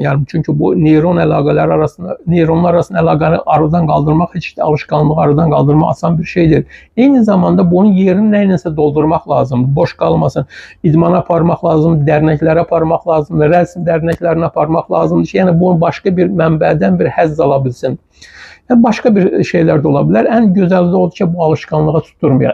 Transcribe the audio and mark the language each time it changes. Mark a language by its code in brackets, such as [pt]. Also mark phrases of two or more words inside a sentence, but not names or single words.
[az] Yəni çünki bu neyronlar arasında əlaqəni aradan qaldırmaq heç də alışkanlığı aradan qaldırmaq asan bir şeydir. Eyni zamanda bunun yerini nə iləsə doldurmaq lazımdır. Boş qalmasın. İdmana aparmaq lazımdır, dərnəklərə aparmaq lazımdır, rəsm dərnəklərinə aparmaq lazımdır ki, yəni bunu başqa bir mənbədən bir həzz ala bilsin. [tr] Yani başka bir şeyler de olabilir. En güzel de odur ki bu alışkanlığı tutturmayaq.